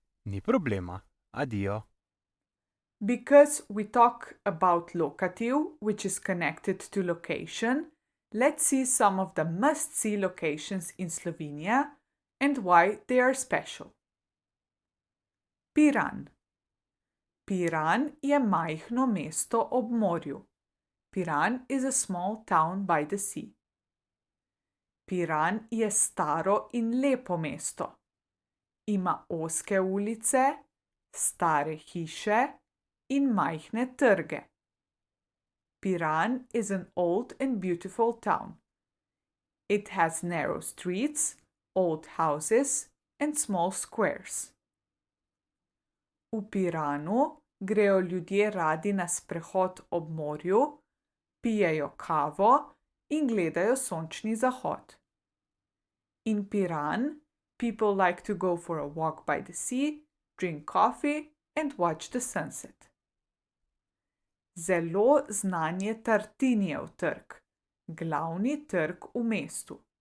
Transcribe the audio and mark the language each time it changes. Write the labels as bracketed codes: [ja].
[sl] Ni problema. Adijo. [en] Because we talk about locative, which is connected to location, let's see some of the must-see locations in Slovenia and why they are special. [sl] Piran. Piran je majhno mesto ob morju. [en] Piran is a small town by the sea. [sl] Piran je staro in lepo mesto. Ima ozke ulice, stare hiše in majhne trge. [en] Piran is an old and beautiful town. It has narrow streets, old houses and small squares. [sl] V Piranu grejo ljudje radi na sprehod ob morju, pijejo kavo in gledajo sončni zahod. [en] In Piran, people like to go for a walk by the sea, drink coffee and watch the sunset. [sl] Zelo znan je Tartinijev trg, glavni trg v mestu.